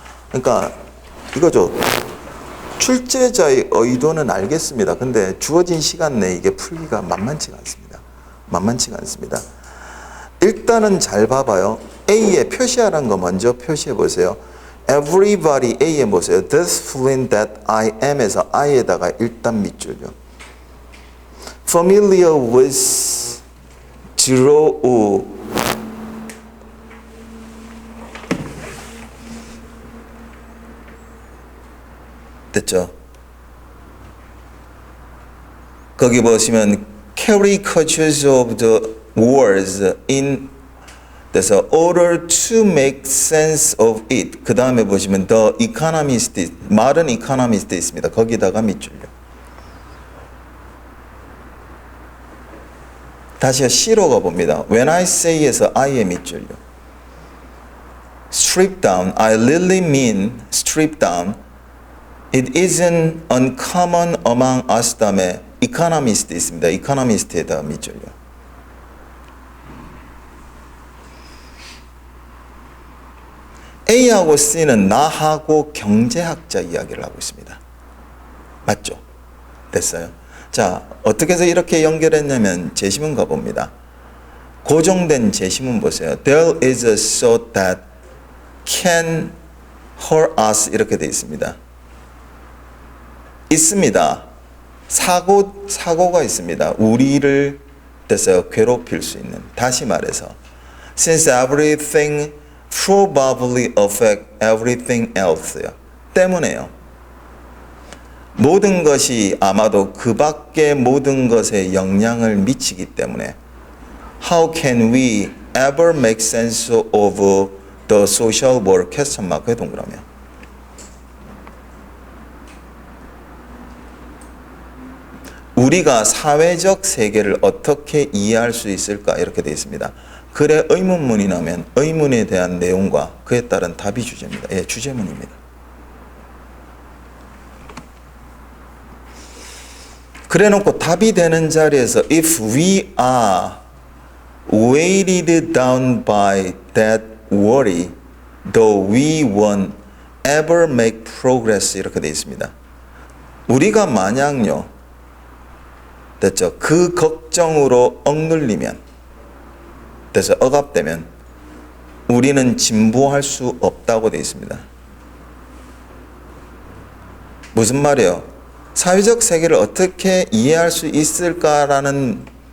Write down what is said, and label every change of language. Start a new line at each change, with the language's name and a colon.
Korean: 그러니까 이거죠. 출제자의 의도는 알겠습니다. 근데 주어진 시간 내에 이게 풀기가 만만치가 않습니다. 일단은 잘 봐봐요. A에 표시하라는 거 먼저 표시해 보세요.
English: Everybody
Korean: A에 보세요.
English: This feeling that I am에서 I에다가
Korean: 일단 밑줄요.
English: Familiar with draw 됐죠? 거기 보시면 caricatures of the words in
Korean: 그래서
English: order to make sense of it.
Korean: 그 다음에 보시면
English: the economist, modern economist 있습니다.
Korean: 거기다가 밑줄요. 다시 C로 가봅니다.
English: When I say에서 I에
Korean: 밑줄요.
English: strip down, I really mean strip down. It isn't uncommon among us 다음에 economist 있습니다.
Korean: economist에다 밑줄요. A하고 C는 나하고 경제학자 이야기를 하고 있습니다. 맞죠? 됐어요? 자, 어떻게 해서 이렇게 연결했냐면 제시문 가봅니다. 고정된 제시문 보세요.
English: There is a thought that can hurt us
Korean: 이렇게 되어 있습니다. 있습니다. 사고가 있습니다. 우리를 됐어요. 괴롭힐 수 있는. 다시 말해서
English: since everything probably affect everything else요.
Korean: 때문에요. 모든 것이 아마도 그 밖의 모든 것에 영향을 미치기 때문에
English: How can we ever make sense of the social world? question mark의 동그라미요.
Korean: 우리가 사회적 세계를 어떻게 이해할 수 있을까? 이렇게 되어 있습니다. 글에 의문문이 나오면 의문에 대한 내용과 그에 따른 답이 주제입니다. 예, 주제문입니다. 그래 놓고 답이 되는 자리에서
English: if we are weighted down by that worry, though we won't ever make progress
Korean: 이렇게 되어 있습니다. 우리가 만약요, 됐죠? 그 걱정으로 억눌리면, 그래서 억압되면 우리는 진보할 수 없다고 되어 있습니다. 무슨 말이에요? 사회적 세계를 어떻게 이해할 수 있을까라는